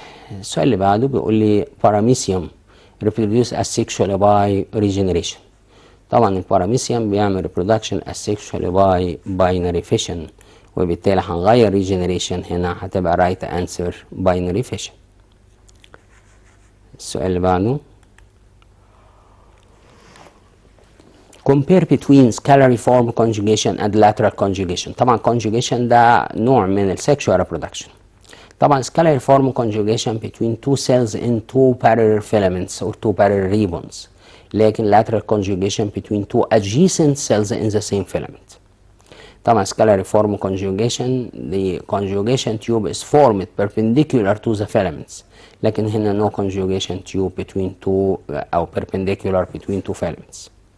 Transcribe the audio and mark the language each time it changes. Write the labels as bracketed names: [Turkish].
[Arabic] السؤال اللي بعده بيقول لي [English] paramecium reproduce asexually by regeneration. [Arabic] طبعا الباراميسيوم بيعمل [English] reproduction asexually by binary fission، [Arabic] وبالتالي هنغير [English] regeneration [Arabic] هنا هتبقى [English] right answer binary fission. [Arabic] السؤال اللي بعده [English] compare between scalar form conjugation and lateral conjugation. [Arabic] طبعا conjugation ده نوع من [English] sexual reproduction. طبعا scalar form conjugation between two cells in two parallel filaments or two parallel ribbons، لكن lateral conjugation between two adjacent cells in the same filament. طبعا scalar form conjugation the conjugation tube is formed perpendicular to the filaments، [Arabic] لكن هنا [English] no conjugation tube between two أو perpendicular between two filaments.